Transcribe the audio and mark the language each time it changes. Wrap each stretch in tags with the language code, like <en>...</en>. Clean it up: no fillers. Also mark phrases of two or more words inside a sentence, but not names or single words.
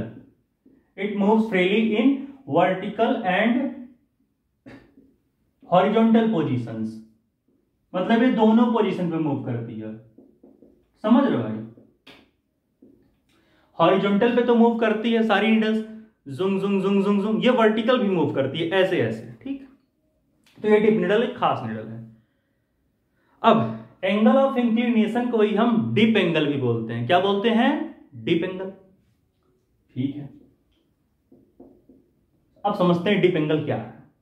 <en>it moves freely in vertical and horizontal positions,</en> <hi>मतलब ये दोनों पोजीशन पे मूव करती है, समझ रहे हो भाई। हॉरिजॉन्टल पे तो मूव करती है सारी निडल्स, जुम जुम जुम जुम जुम, ये वर्टिकल भी मूव करती है ऐसे ऐसे, ठीक। तो ये</hi> <en>dip needle</en> <hi>एक खास निडल है। अब</hi> <en>angle of inclination</en> <hi>को ही हम</hi> <en>dip angle</en> <hi>भी बोलते हैं। क्या बोलते हैं?</hi> <en>dip angle,</en> <hi>ठीक है। अब समझते हैं</hi> <en>dip angle</en> <hi>क्या है।</hi>